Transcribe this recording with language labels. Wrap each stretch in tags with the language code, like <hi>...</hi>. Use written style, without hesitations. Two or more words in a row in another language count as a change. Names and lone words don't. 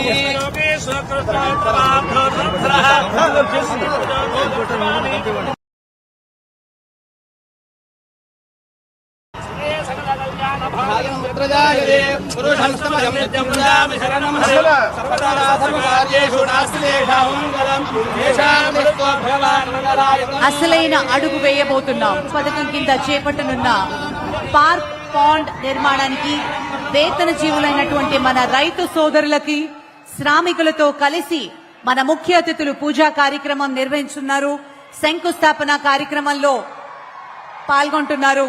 <sa>पुरुषं समयं नित्यं वदामि शरणं सर्वदा सर्वकार्येषु नास्ति तेषां मङ्गलं येषां दृष्ट्वा भगवान् मङ्गलाय।</sa> <te>అసలైన అడుగు వేయబోతున్నాం. పథకం కింద చేపట్టనున్న పార్క్ పాండ్ నిర్మాణానికి వేతన జీవులైనటువంటి మన రైతు సోదరులకి శ్రామికులతో కలిసి మన ముఖ్య అతిథులు పూజా కార్యక్రమం నిర్వహించున్నారు. శంకుస్థాపన కార్యక్రమంలో పాల్గొంటున్నారు.</te>